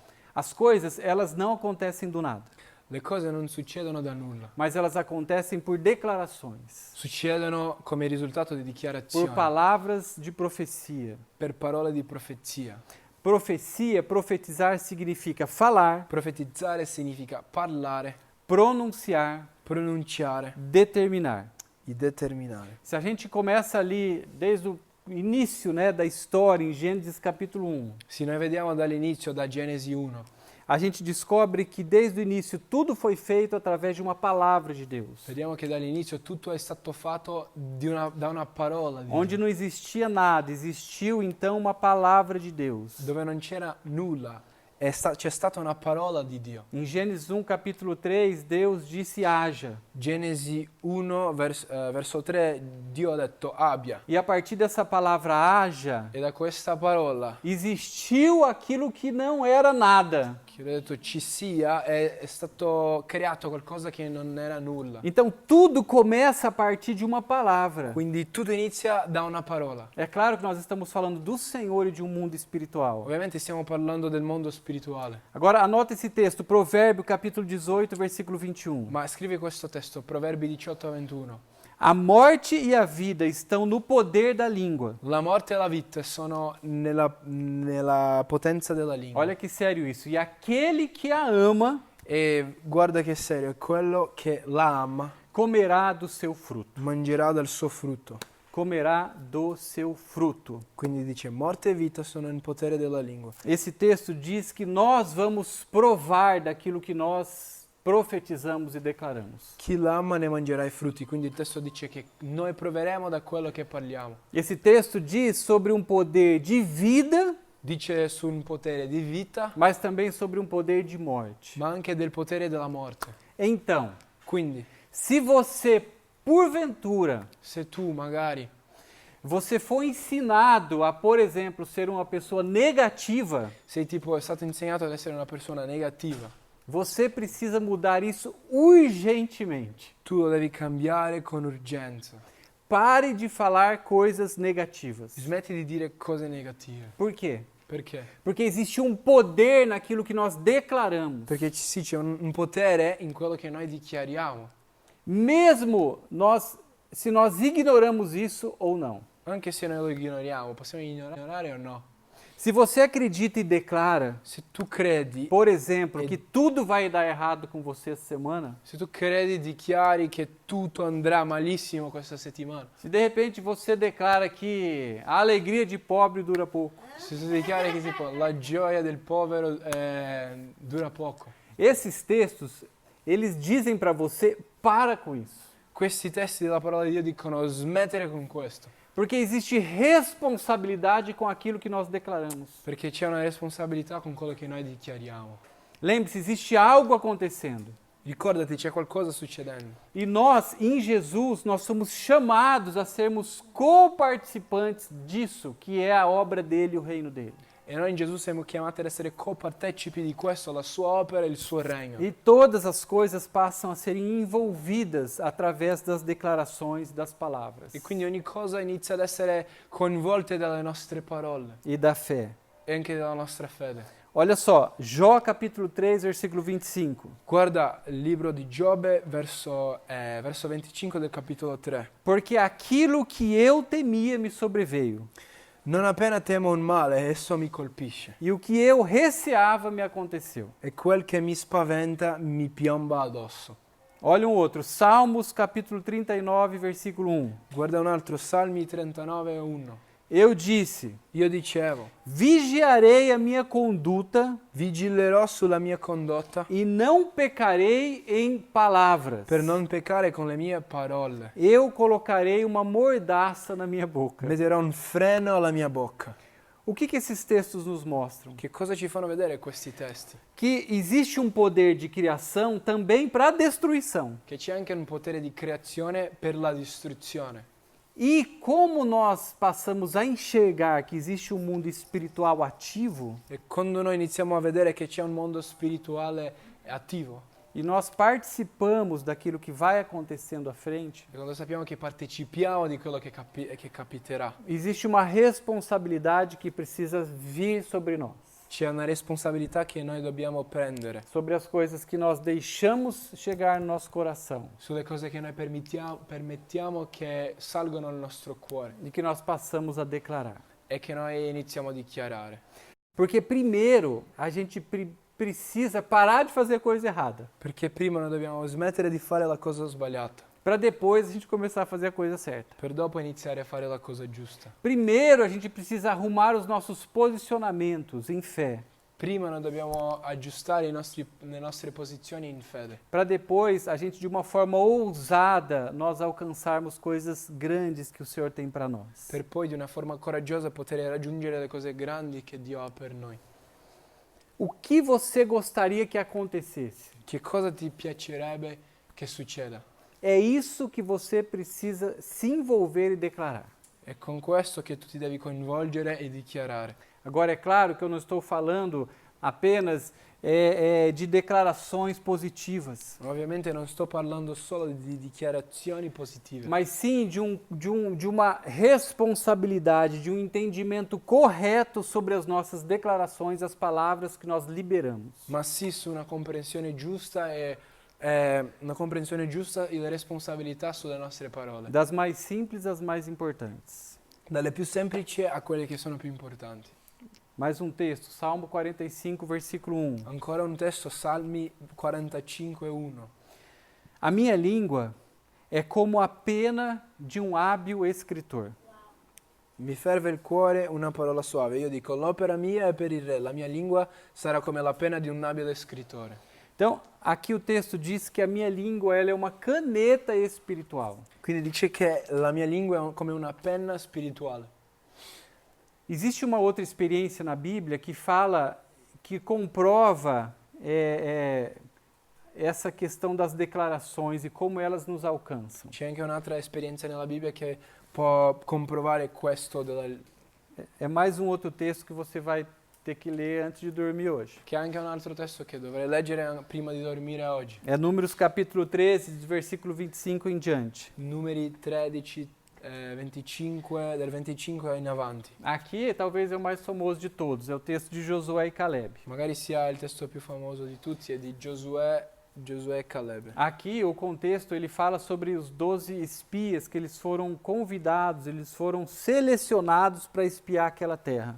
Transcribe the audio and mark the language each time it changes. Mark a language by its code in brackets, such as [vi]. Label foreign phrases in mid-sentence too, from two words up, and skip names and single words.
[pt] As coisas, elas não acontecem do nada, [it] Le cose non succedono da nulla, [pt] mas elas acontecem por declarações, [it] succedono come risultato di [pt] por [it] dichiarazioni, [pt] palavras de profecia. [it] per parole di profezia. [pt] Profecia, profetizar significa falar, [it] Profetizzare significa parlare, [pt] pronunciar, [it] pronunciare, [pt] determinar. [it] di determinare. [pt] Se a gente começa ali desde o início, né, da história em Gênesis capítulo 1, [it] Se noi vediamo dall'inizio, da Genesi 1, [pt] a gente descobre que desde o início tudo foi feito através de uma palavra de Deus. [it] vediamo che dall'inizio tutto è stato fatto da una parola di [pt] Onde [it] Dio, [pt] não existia nada, existiu então uma palavra de Deus. [it] dove non c'era nulla, c'è stata una parola di Dio. [pt] Em Gênesis 1, capítulo 3, Deus disse haja. [it] Genesi 1, verso 3, Dio ha detto abbia. [pt] E a partir dessa palavra haja, [it] E da questa parola, [pt] existiu aquilo que não era nada. [it] che ho detto ci sia, è stato creato qualcosa che non era nulla. [pt] Então tudo começa a partir de uma palavra. [it] Quindi tutto inizia da una parola. [pt] É claro que nós estamos falando do Senhor e de um mundo espiritual. [it] Ovviamente stiamo parlando del mondo spirituale. [pt] Agora anota esse texto, Provérbio capítulo 18, versículo 21. [it] Ma scrivi questo testo, Proverbi 18-21. [pt] A morte e a vida estão no poder da língua. [it] La morte e la vita sono nella potenza della lingua. [pt] Olha que sério isso. E aquele que a ama [it] E guarda che serio, quello che la ama [pt] comerá do seu fruto. [it] mangerà dal suo frutto. [pt] Comerá do seu fruto. [it] Quindi dice, morte e vita sono nel potere della lingua. [pt] Esse texto diz que nós vamos provar daquilo que nós profetizamos e declaramos. [it] Chi l'ama ne mangerà i frutti, quindi il testo dice che noi proveremo da quello che parliamo. [pt] Esse texto diz sobre um poder de vida, [it] Dice su un potere di vita, [pt] mas também sobre um poder de morte. [it] ma anche del potere della morte. [pt] Então, [it] Quindi, [pt] se você, porventura, [it] se tu magari [pt] você foi ensinado a, por exemplo, ser uma pessoa negativa, [it] se tipo è stato insegnato ad essere una persona negativa, [pt] você precisa mudar isso urgentemente. [it] tu lo devi cambiare con urgenza. [pt] Pare de falar coisas negativas. [it] Smetti di dire cose negative. [pt] Por quê? [it] Perché? [pt] Porque existe um poder naquilo que nós declaramos. [it] Perché sì, c'è un potere in quello che noi dichiariamo, [pt] Mesmo se nós ignoramos isso ou não. [it] anche se noi lo ignoriamo. Possiamo ignorare o no? [pt] Se você acredita e declara, [it] Se tu credi, [pt] por exemplo, que tudo vai dar errado com você essa semana, [it] se tu credi e dichiari che tutto andrà malissimo questa settimana, [pt] se de repente você declara que a alegria de pobre dura pouco, [it] se tu dichiari che tipo, la gioia del povero dura poco, [pt] esses textos, eles dizem para você, para com isso. [it] questi testi della parola di Dio dicono smettere con questo, [pt] Porque existe responsabilidade com aquilo que nós declaramos. [it] perché c'è una responsabilità con quello che noi dichiariamo. [pt] Lembre-se, existe algo acontecendo. [it] Ricordati, c'è qualcosa succedendo. [pt] E nós, em Jesus, nós somos chamados a sermos coparticipantes disso, que é a obra dele e o reino dele. [it] E noi in Gesù siamo chiamati ad essere copartecipi di questo, la sua opera e il suo regno. [pt] E todas as coisas passam a serem envolvidas através das declarações das palavras [it] E quindi ogni cosa inizia ad essere coinvolta dalle nostre parole [pt] e da fé. [it] e anche dalla nostra fede. [pt] Olha só, Jó capítulo 3, versículo 25. [it] Guarda il libro di Giobbe, verso 25 del capitolo 3. [pt] Porque aquilo que eu temia me sobreveio, [it] Non appena temo un male, esso mi colpisce. [pt] e o que eu receava me aconteceu. [it] E quel che mi spaventa mi piomba addosso. [pt] Olha um outro, Salmos capítulo 39, versículo 1. [it] Guarda un altro, Salmi 39:1. [pt] Eu disse, [it] Io dicevo, [pt] vigiarei a minha conduta [it] vigilerò sulla mia condotta [pt] e não pecarei em palavras. [it] per non peccare con le mie parole. [pt] Eu colocarei uma mordaça na minha boca. [it] Metterò un freno alla mia bocca. [pt] O que esses textos nos mostram? [it] Che cosa ci fanno vedere questi testi? [pt] Que existe um poder de criação também para a destruição. [it] Che c'è anche un potere di creazione per la distruzione. [pt] E como nós passamos a enxergar que existe um mundo espiritual ativo, [it] E quando noi iniziamo a vedere che c'è un mondo spirituale attivo, [pt] e nós participamos daquilo que vai acontecendo à frente, [it] e quando sappiamo che partecipiamo di quello che capiterà, [pt] existe uma responsabilidade que precisa vir sobre nós, [it] c'è una responsabilità che noi dobbiamo prendere [pt] sobre as coisas que nós deixamos chegar no nosso coração [it] sulle cose che noi permettiamo che salgono nel nostro cuore [pt] e que nós passamos a declarar. [it] e che noi iniziamo a dichiarare. [pt] Porque primeiro a gente precisa parar de fazer coisa errada, [it] Perché prima noi dobbiamo smettere di fare la cosa sbagliata, [pt] para depois a gente começar a fazer a coisa certa. [it] per dopo iniziare a fare la cosa giusta. [pt] Primeiro a gente precisa arrumar os nossos posicionamentos em fé, [it] Prima noi dobbiamo aggiustare le nostre posizioni in fede, [pt] para depois a gente de uma forma ousada nós alcançarmos coisas grandes que o Senhor tem para nós. [it] per poi di una forma coraggiosa poter raggiungere le cose grandi che Dio ha per noi. [pt] O que você gostaria que acontecesse? [it] Che cosa ti piacerebbe che succeda? [pt] É isso que você precisa se envolver e declarar. [it] È con questo che tu ti devi coinvolgere e dichiarare. [pt] Agora, é claro que eu não estou falando apenas de declarações positivas, [it] Ovviamente non sto parlando solo di dichiarazioni positive, [pt] mas sim de uma responsabilidade, de um entendimento correto sobre as nossas declarações, as palavras que nós liberamos. [it] ma sì su una comprensione giusta e le responsabilità sulle nostre parole, [pt] Das mais simples às mais importantes. [it] dalle più semplici a quelle che sono più importanti. [pt] Mais um texto, Salmo 45, versículo 1. [it] Ancora un testo, Salmi 45:1. [pt] A minha língua é como a pena de um hábil escritor. [it] Mi ferve il cuore una parola suave. Io dico, l'opera mia è per il re, la mia lingua sarà come la penna di un abile scrittore. [pt] Então, aqui o texto diz que a minha língua ela é uma caneta espiritual. [it] Quindi dice che la mia lingua è come una penna spirituale. [pt] Existe uma outra experiência na Bíblia que fala, que comprova essa questão das declarações e como elas nos alcançam. [it] C'è anche un'altra esperienza nella Bibbia che può comprovare questo, [pt] É mais um outro texto que você vai ter que ler antes de dormir hoje. [it] che è anche un altro testo che dovrei leggere prima di dormire oggi. [pt] É Números capítulo 13, versículo 25 em diante. [it] Numeri 13, 25, del 25 in avanti. [pt] Aqui talvez é o mais famoso de todos, é o texto de Josué e Caleb. [it] Magari sia il testo più famoso di tutti, è di Giosuè e Caleb. [pt] Aqui o contexto ele fala sobre os 12 espias que eles foram convidados, eles foram selecionados para espiar aquela terra.